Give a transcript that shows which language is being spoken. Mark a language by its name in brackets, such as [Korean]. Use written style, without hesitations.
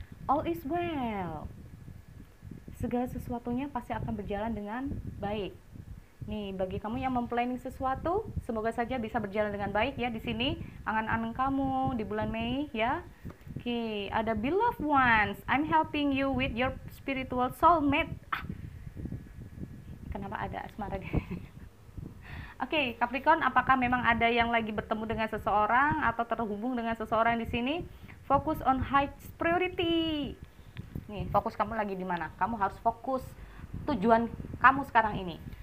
[English] All is well. [Indonesian] Segala sesuatunya pasti akan berjalan dengan baik. Nih, bagi kamu yang memplanning sesuatu, semoga saja bisa berjalan dengan baik ya di sini. Angan-angan kamu di bulan Mei ya. Oke, ada [English] beloved ones. I'm helping you with your spiritual soulmate. [Indonesian] Kenapa ada asmara di sini? Oke, Capricorn, apakah memang ada yang lagi bertemu dengan seseorang atau terhubung dengan seseorang di sini? Fokus [English] on high priority. [Indonesian] Nih, fokus kamu lagi di mana? Kamu harus fokus tujuan kamu sekarang ini.